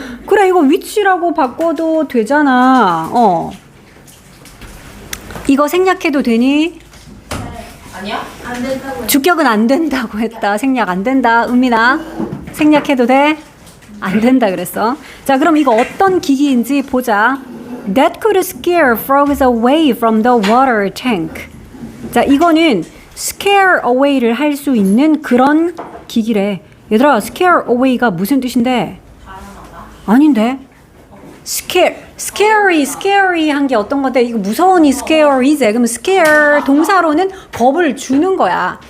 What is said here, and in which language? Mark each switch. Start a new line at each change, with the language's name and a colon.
Korean: 그래, 이거 위치라고 바꿔도 되잖아. 이거 생략해도 되니? 아니야? 안 된다고. 주격은 안 된다고 했다. 생략 안 된다. 은민아, 생략해도 돼? 안 된다 그랬어. 자, 그럼 이거 어떤 기기인지 보자.
English: That could scare frogs away from the water tank.
Korean: 자, 이거는 scare away를 할 수 있는 그런 기기래. 얘들아, scare away가 무슨 뜻인데? 아닌데? scary 한 게 어떤 건데 이거 무서우니 scary지. 그러면 scare 동사로는 겁을 주는 거야.